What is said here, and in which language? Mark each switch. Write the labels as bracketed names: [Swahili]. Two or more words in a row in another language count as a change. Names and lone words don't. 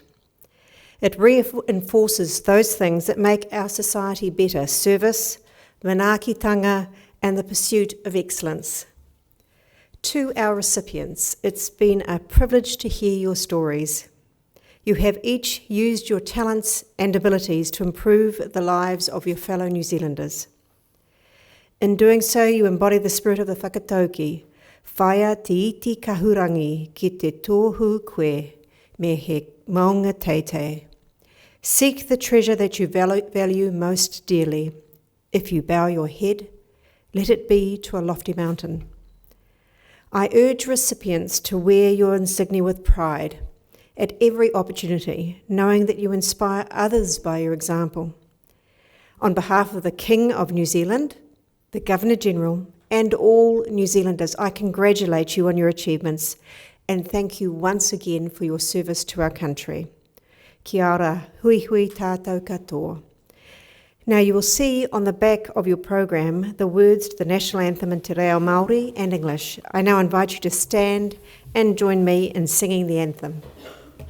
[English] It reinforces those things that make our society better: service, manaakitanga, and the pursuit of excellence. To our recipients, it's been a privilege to hear your stories. You have each used your talents and abilities to improve the lives of your fellow New Zealanders. In doing so, you embody the spirit of the whakatauki, [Māori] whaia te iti kahurangi ki te tohu koe me he maunga teitei. [English] Seek the treasure that you value most dearly. If you bow your head, let it be to a lofty mountain. I urge recipients to wear your insignia with pride at every opportunity, knowing that you inspire others by your example. On behalf of the King of New Zealand, the Governor-General, and all New Zealanders, I congratulate you on your achievements and thank you once again for your service to our country. [Māori] Kia ora, hui hui tātou katoa. [English] Now you will see on the back of your program the words to the National Anthem in Te Reo Māori and English. I now invite you to stand and join me in singing the anthem.